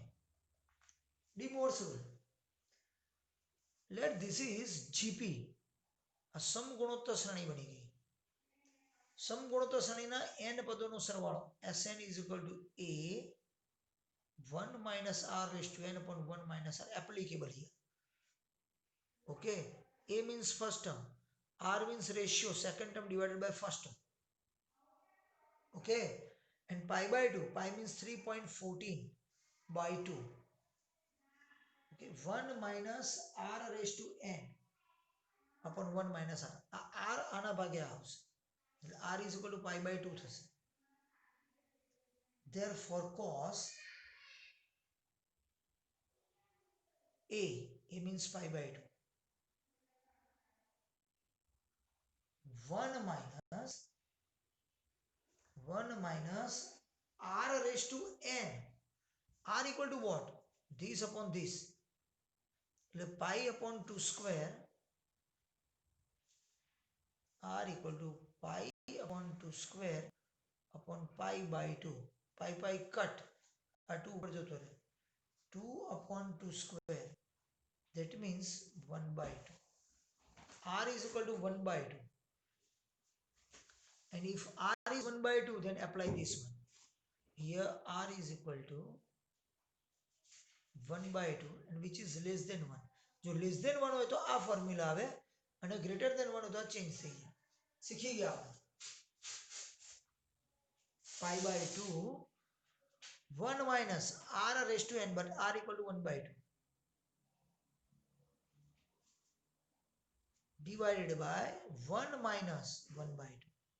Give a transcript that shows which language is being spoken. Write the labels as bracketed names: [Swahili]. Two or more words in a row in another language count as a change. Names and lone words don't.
[English] de Moivre's rule. Let this is GP. [Gujarati] આ સમગુણોત્તર શ્રેણી બની ગઈ. સમગુણોત્તર શ્રેણીના n પદોનો સરવાળો [English] Sn is equal to a 1 minus r raised to n upon 1 minus r applicable here. Okay, a means first term, r means ratio, second term divided by first term. Okay, and pi by 2, pi means 3.14 by 2. Okay, 1 minus r raised to n upon 1 minus r. [Gujarati] r આના ભાગે આવશે, [English] r is equal to pi by 2 થશે. Therefore cos a means pi by 2, 1 minus r raised to n, r equal to what? This upon this, pi upon 2 square, r equal to pi upon 2 square upon pi by 2. pi cut, [Gujarati] આ 2 ઉપર જતો રહે, [English] 2 upon 2 square, that means 1 by 2. r is equal to 1 by 2, and if r is 1 by 2, then apply this one. Here r is equal to 1 by 2, and which is less than 1. [Gujarati] જો [English] less than 1 [Gujarati] હોય તો આ ફોર્મ્યુલા આવે, અને [English] greater than 1 [Gujarati] હોય તો આ ચેન્જ થઈ જાય. [Hindi] सीखी गया आपने [English] pi by 2 1 minus r raised to n but r equal to 1 by 2 divided by 1 minus 1 by 2